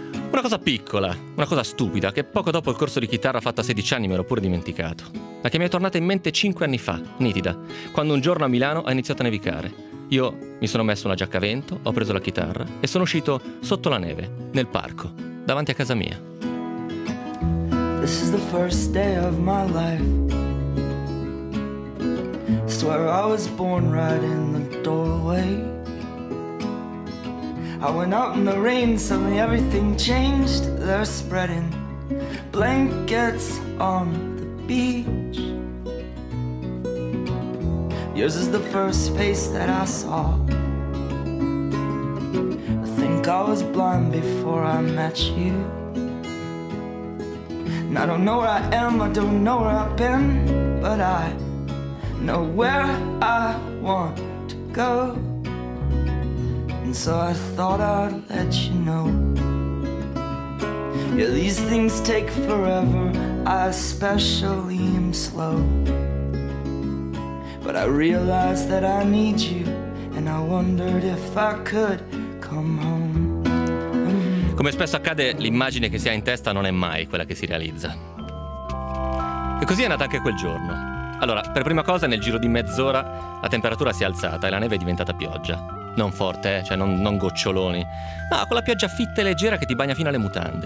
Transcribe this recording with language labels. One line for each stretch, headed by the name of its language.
Italian: Una cosa piccola, una cosa stupida, che poco dopo il corso di chitarra fatto a 16 anni mi ero pure dimenticato, ma che mi è tornata in mente 5 anni fa, nitida, quando un giorno a Milano ha iniziato a nevicare. Io mi sono messo una giacca a vento, ho preso la chitarra e sono uscito sotto la neve, nel parco, davanti a casa mia.
English: This is the first day of my life. Swear I was born right in the doorway. I went out in the rain, suddenly everything changed. They're spreading blankets on the beach. Yours is the first face that I saw. I think I was blind before I met you. And I don't know where I am, I don't know where I've been, but I know where I want to go. So I thought I'd let you know. Yeah, these things take forever. I especially am slow. But I realized that I need you, and I wondered if I could come home.
Italian: Come spesso accade, l'immagine che si ha in testa non è mai quella che si realizza. E così è nata anche quel giorno. Allora, per prima cosa, nel giro di mezz'ora la temperatura si è alzata e la neve è diventata pioggia. Non forte, cioè non goccioloni, ma con la pioggia fitta e leggera che ti bagna fino alle mutande.